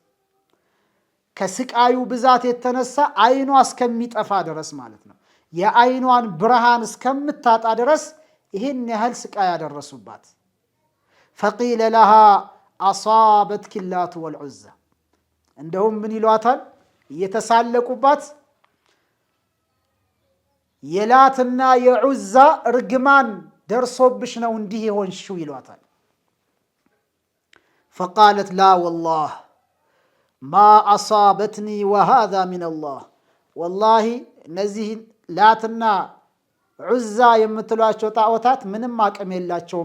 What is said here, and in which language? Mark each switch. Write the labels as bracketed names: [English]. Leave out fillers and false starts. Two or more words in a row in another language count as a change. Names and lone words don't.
[Amharic] ከስቃዩ ብዛት የተነሳ አይኗ እስከሚጠፋ ድረስ ማለት ነው የአይኗን ብርሃን እስከምታጣ ድረስ ይሄን ያህል ስቃይ ያደረሱባት [Arabic] فقيل لها أصابتك اللات والعزى [Amharic] እንደውም ምን ይሏታል እየተሳለቁባት የላትና የዑዛ እርግማን ደርሶብሽ ነው እንዲህ የሆንሽው ይሏታል። [Arabic] فقالت لا والله ما أصابتني وهذا من الله [Amharic] ወላሂ እነዚህ ላትና ዑዛ የምትሏቸው ጣዖታት ምንም አቅም የላቸውም